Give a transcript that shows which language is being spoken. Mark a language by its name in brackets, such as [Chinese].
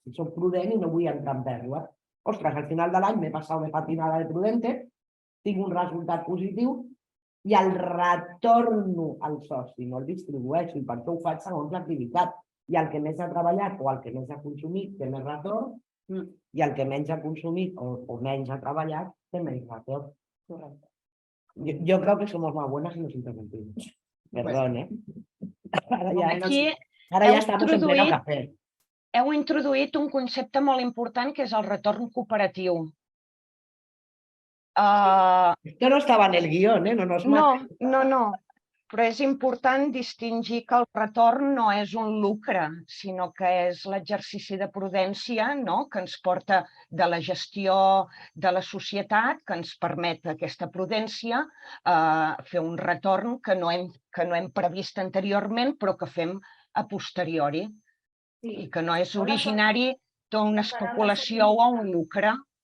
[Catalan] Si soc prudent i no vull entrar en pèrdua. Ostres, al final de l'any m'he patinada de prudente, tinc un resultat positiu i el retorno al soci, no el distribueixo, i per això ho faig segons l'activitat. I el que més ha treballat o el que més ha consumit té més retorn i el que menys ha consumit o menys ha treballat té menys retorn. Correcte. [Spanish] Yo creo que somos más buenas y nos interrumpimos. Perdón, ¿eh? Ahora ya estamos en pleno café. [Catalan] Heu introduït un concepte molt important que és el retorn cooperatiu. [Spanish] Esto no estaba en el guión, ¿eh? No. [Catalan] Però és important distingir que el retorn no és un lucre, sinó que és l'exercici de prudència, que ens porta de la gestió de la societat, que ens permet aquesta prudència fer un retorn que no hem previst anteriorment, però que fem a posteriori, i que no és originari d'una especulació o un lucre.